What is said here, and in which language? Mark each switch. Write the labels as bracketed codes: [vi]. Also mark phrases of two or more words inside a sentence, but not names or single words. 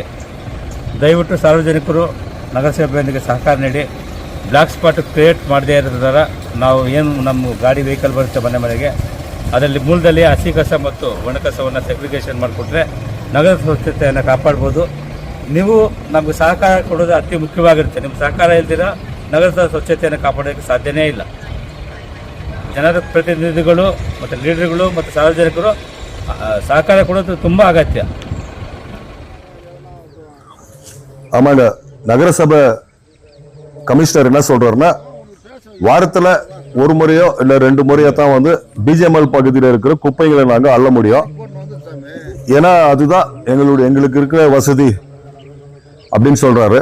[kn] ದಯವಿಟ್ಟು ಸಾರ್ವಜನಿಕರು ನಗರಸಭೆಯೊಂದಿಗೆ ಸಹಕಾರ ನೀಡಿ [en] black spot create [kn] ಮಾಡದೇ ಇರೋದ್ರ ನಾವು ಏನು ನಮ್ಮ ಗಾಡಿ ವೆಹಿಕಲ್ ಬರುತ್ತೆ ಮನೆಗೆ, ಅದರಲ್ಲಿ ಮೂಲದಲ್ಲಿ ಹಸಿ ಕಸ ಮತ್ತು ಒಣ ಕಸವನ್ನು ಸೆಗ್ರಿಗೇಷನ್ ಮಾಡಿಕೊಟ್ರೆ ನಗರ ಸ್ವಚ್ಛತೆಯನ್ನು ಕಾಪಾಡ್ಬೋದು. ನೀವು ನಮಗೆ ಸಹಕಾರ ಕೊಡೋದು ಅತಿ ಮುಖ್ಯವಾಗಿರುತ್ತೆ. ನಿಮ್ಮ ಸಹಕಾರ ಇಲ್ದಿರ ನಗರದ ಸ್ವಚ್ಛತೆಯನ್ನು ಕಾಪಾಡೋಕ್ಕೆ ಸಾಧ್ಯನೇ ಇಲ್ಲ. ಜನರ ಪ್ರತಿನಿಧಿಗಳು ಮತ್ತು ಲೀಡರ್ಗಳು ಮತ್ತು ಸಾರ್ವಜನಿಕರು ಸಹಕಾರ ಕೊಡೋದು ತುಂಬ ಅಗತ್ಯ. [ta] ஆமாங்க, நகரசபை கமிஷனர் என்ன சொல்றாருன்னா, வாரத்துல ஒரு முறையோ இல்ல 2 முறையோ தான் வந்து பிஜிஎம்எல் பகுதியில் இருக்கிற குப்பைகளை நாங்க அள்ள முடியும். ஏன்னா அதுதான் எங்களுக்கு இருக்கிற வசதி அப்படின்னு சொல்றாரு.